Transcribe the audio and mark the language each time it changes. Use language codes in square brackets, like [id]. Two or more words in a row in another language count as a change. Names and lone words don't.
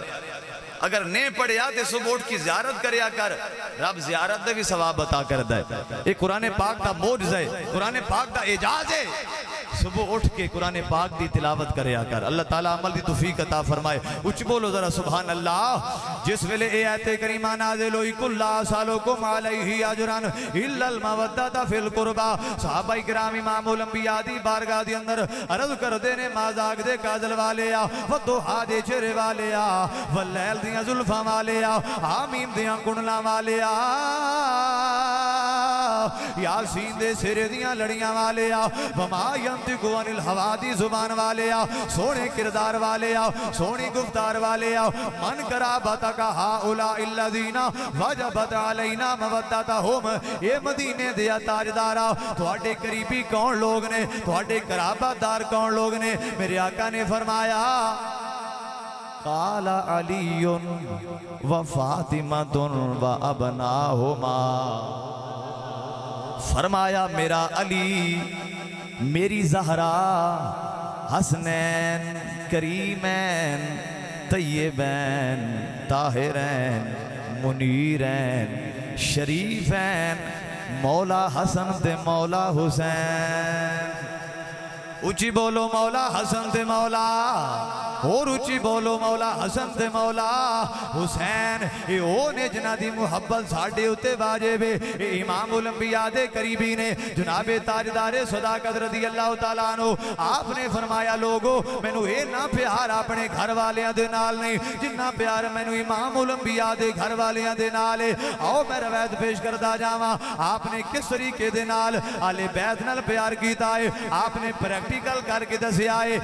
[pa] اگر نہیں پڑھیا تو صبح اٹھ کی زیارت کریا کر، رب زیارت دے وی ثواب عطا کردا ہے. [ur] یہ قرآن پاک کا معجزہ ہے، قرآن پاک کا اعجاز ہے. [pa] صبح اٹھ کے قرآن پاک کی تلاوت کریا کر. [ur] اللہ تعالیٰ عمل کی توفیق عطا فرمائے. [pa] اچ بولو ذرا [ar] سبحان الله. [pa] جس ویلے ایہ آیت کریمہ نازل ہوئی [ar] قل لا أسألكم عليه أجرا إلا المودة في القربى, [pa] صحابہ کرام امام الانبیاء دی بارگاہ دے اندر عرض کردے نے مازاغ دے کجل والے او، والضحیٰ دے چہرے والے او، واللیل دیاں زلفاں والے او، حم دیاں کنڈلاں والے او، یس دے سہرے دیاں لڑیاں والے او, [ar] وما ينطق عن الهوى [pa] دی زبان والے او، سوہنے کردار والے او، سوہنی گفتار والے او. [ar] من قرابتك هؤلاء الذين وجبت علينا مودتهم, [pa] اے مدینے دے تاجدارا تہاڈے قریبی کون لوک نے، تہاڈے قرابتدار کون لوک نے? میرے آقا نے فرمایا [ar] قال عليٌّ وفاطمةُ وأبناهما. [pa] فرمایا میرا علی، میری زہرا، حسنین، کریمین، طیبین، طاہرین، منیرین، شریفین، مولا حسن تے مولا حسین. اچی بولو مولا حسن تے مولا، اور اچی بولو مولا حسن تے مولا حسین. ایہ او نے جنہاں دی محبت ساڈے اتے واجب ہے. ایہ امام الانبیاء دے قریبی نے، جنابِ تاجدارِ صداقت [ar] رضي الله تعالى عنه. [pa] آپ نے فرمایا لوکو مینوں ایہ ناں پیار اپنے گھر والیاں دے نال نہیں جناں پیار مینوں امام الانبیاء دے گھر والیاں دے نال ہے. آؤ میں روایت پیش کردا جاواں، آپ نے کس طریقے دے نال آل بیت نال پیار کیتا ہے، آپ نے پریکٹیکل کر کے دسیا ہے.